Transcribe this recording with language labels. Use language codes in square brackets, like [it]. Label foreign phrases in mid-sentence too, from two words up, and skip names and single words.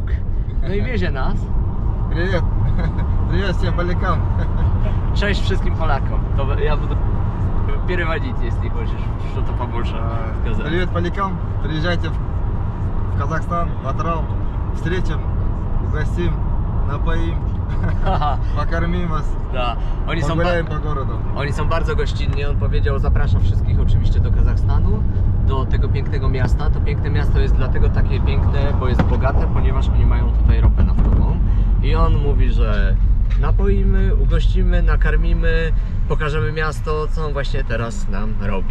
[pl] No i wiezie nas. [ru] Привет! Привет всем полякам! [pl] Cześć wszystkim Polakom. To ja [ru] буду переводить, если хочешь что-то побольше сказать. Привет полякам! Приезжайте в Казахстан, в Атырау. Встретим, угостим, напоим. Покормим вас. Da. Погуляем по городу. [pl] Oni są bardzo gościnni, on powiedział, zaprasza wszystkich oczywiście do Kazachstanu, do tego pięknego miasta. To piękne miasto jest dlatego takie piękne, bo jest bogate, ponieważ oni mają tutaj ropę naftową. I on mówi, że napoimy, ugościmy, nakarmimy, pokażemy miasto, co on właśnie teraz nam robi.